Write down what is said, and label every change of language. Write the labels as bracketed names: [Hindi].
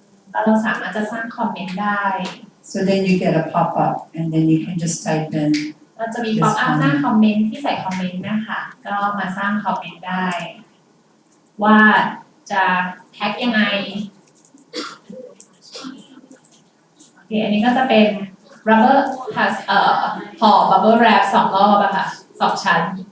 [Thai] แล้วเราสามารถจะสร้างคอมเมนต์ได้ [English] So then you get a pop-up, and then you can just type in [Thai] เราจะมีป๊อปอัพหน้าคอมเมนต์ที่ใส่คอมเมนต์นะคะก็มาสร้างคอมเมนต์ได้ ว่าจะแท็กยังไงโอเคอันนี้ก็จะเป็น rubber has ห่อ bubble wrap 2 รอบอะค่ะ2 ชั้น